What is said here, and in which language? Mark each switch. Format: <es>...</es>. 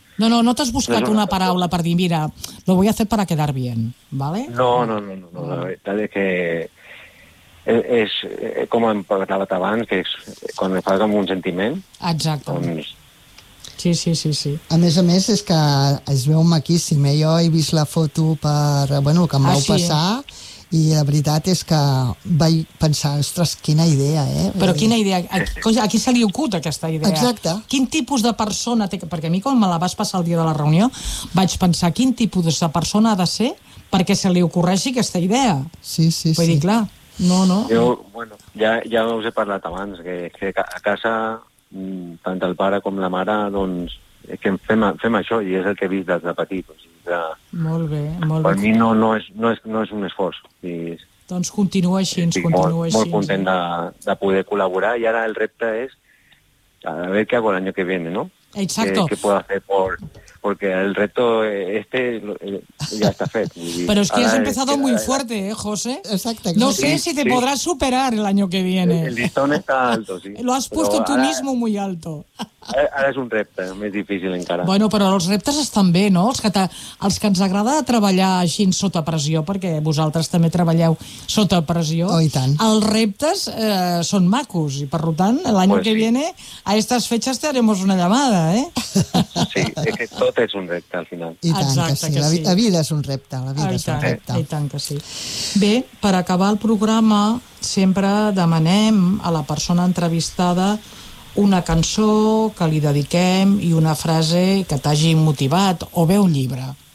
<ca>No t'has buscat una paraula per dir, mira,</ca> <es>lo voy a hacer para quedar bien,</es> <ca>¿vale? No, la veritat és que és com hem parlat abans, que és quan em fas amb un sentiment. Exacte. Doncs... Sí. A més és que es veu maquíssim, eh? Jo he vist la foto per, bueno, el que em vau passar... I la veritat és que vaig pensar, ostres, quina idea, eh? Però quina idea? A qui se li ocult aquesta idea? Exacte. Quin tipus de persona té... Perquè a mi, quan me la vas passar el dia de la reunió, vaig pensar quin tipus de persona ha de ser perquè se li ocorreixi aquesta idea. Sí. Vull dir, clar, no. Jo, bueno, ja us he parlat abans, que a casa, tant el pare com la mare, doncs, que fem això, i és el que he vist des de petit. O sigui, ja... Molt bé. Per mi no és un esforç. I... Doncs continua així. Molt content de poder col·laborar, i ara el repte és a veure què hago l'any que viene, no?</ca> <es>Exacto. Què puedo hacer por... Porque el reto este ya está hecho. Pero es que has empezado muy fuerte, José. Exacto. No sé si te podrás superar el año que viene. El listón está alto, sí. Lo has puesto tú mismo muy alto.</es> <ca>Ara és un repte, més difícil encara. Bueno, però els reptes estan bé, no? Els que ens agrada treballar així sota pressió, perquè vosaltres també treballeu sota pressió. Oh, i tant. Els reptes són macos, i per tant, l'any pues que sí.</ca> <es>viene, a estas fechas te haremos una llamada, eh?</es> <ca>Sí, és que tot és un repte, al final. I tant, Exacte, que sí. La vida és un repte, la vida és un repte. I tant que sí. Bé, per acabar el programa, sempre demanem a la persona entrevistada una cançó que li dediquem i una frase que t'hagi motivat, o bé un llibre.</ca>